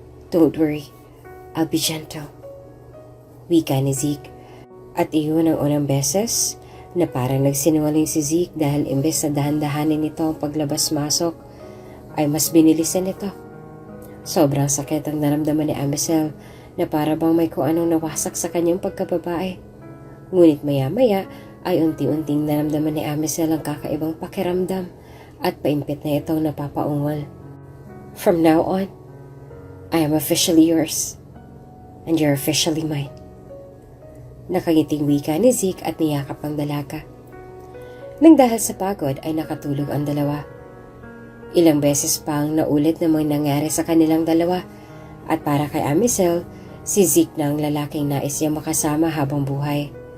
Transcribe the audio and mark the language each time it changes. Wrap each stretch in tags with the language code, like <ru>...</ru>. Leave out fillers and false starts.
<en>Don't worry, I'll be gentle.</en> <tl>Wika ni Zeke. At iyon ang unang beses na parang nagsinungaling si Zeke dahil imbes na dahan-dahanin nito ang paglabas-masok, ay mas binilisan nito. Sobrang sakit ang naramdaman ni Amisel na para bang may kung anong nawasak sa kanyang pagkababae. Ngunit maya-maya ay unti-unting naramdaman ni Amisel ang kakaibang pakiramdam at paimpit na itong napapaungol.</tl> <en>From now on, I am officially yours and you're officially mine.</en> <tl>Nakangiting wika ni Zeke at niyakap ang dalaga. Nang dahil sa pagod ay nakatulog ang dalawa. Ilang beses pang naulit na mga nangyari sa kanilang dalawa at para kay Amisel, si Zeke na ang lalaking nais niya makasama habang buhay.</tl>